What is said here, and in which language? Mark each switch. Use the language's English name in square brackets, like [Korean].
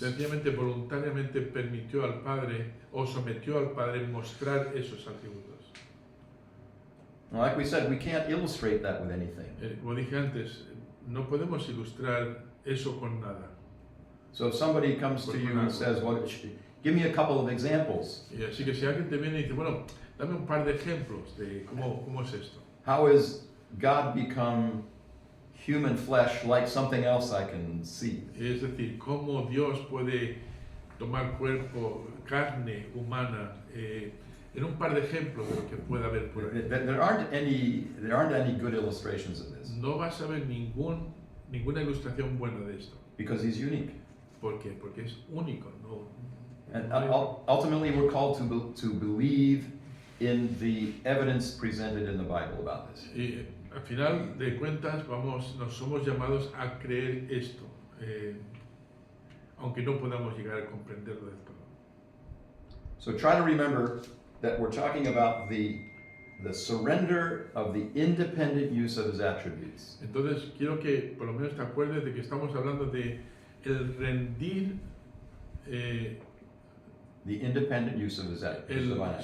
[Spanish] Sencillamente, voluntariamente permitió al Padre o sometió al Padre mostrar esos atributos. [English] Now, like we said, we can't illustrate that with anything. [Spanish] Como dije antes, no podemos ilustrar eso con nada. [English] So if somebody comes to you and says, "Well, give me a couple of examples. [Spanish] Y así que si alguien te viene y dice, bueno, dame un par de ejemplos de cómo es esto. [English] How has God become human flesh like something else I can see?" [Spanish] Es decir, cómo Dios puede tomar cuerpo, carne humana, en un par de ejemplos de lo que pueda haber por ahí. [English] There aren't any good illustrations of this [Spanish] No vas a ver ninguna ilustración buena de esto. [English] because he's unique. [Spanish] ¿Por qué? Porque es único. No, [English] And ultimately, we're called to believe in the evidence presented in the Bible about this. [Spanish] Y al final de cuentas nos somos llamados a creer esto, aunque no podamos llegar a comprenderlo del todo. [English] So try to remember that we're talking about the surrender of the independent use of his attributes. [Spanish] Entonces quiero que por lo menos te acuerdes de que estamos hablando de el rendir [English] The independent use of his divine attributes.